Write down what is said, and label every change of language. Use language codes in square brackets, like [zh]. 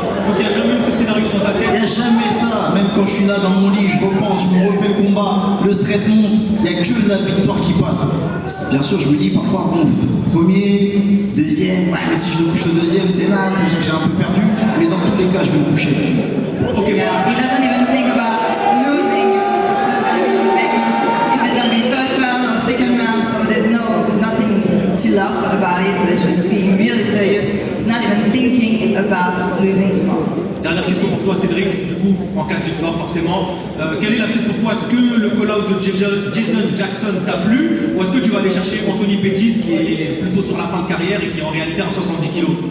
[fr] Donc il n'y a jamais eu ce scénario dans ta tête? Il n'y a jamais ça. Même quand je suis là dans mon lit, je repense, je me refais le combat, le stress monte. Il n'y a que la victoire qui passe. Bien sûr, je me dis parfois, bon, premier, deuxième, ouais, mais si je me couche au deuxième, c'est là, ça veut dire que j'ai un peu perdu. Mais dans tous les cas, je vais me coucher. Ok. [en] Yeah, he doesn't even think about losing. It's just going to be maybe if it's going to be first round or second round, so there's nothing to laugh about it, but just being really serious. He's not even thinking about losing tomorrow. [fr] Dernière question pour toi Cédric, du coup en cas de victoire forcément, quelle est la suite pour toi? Est-ce que le call-out de Jason Jackson t'a plu ou est-ce que tu vas aller chercher Anthony Pettis qui est plutôt sur la fin de carrière et qui est en réalité à 70 kg?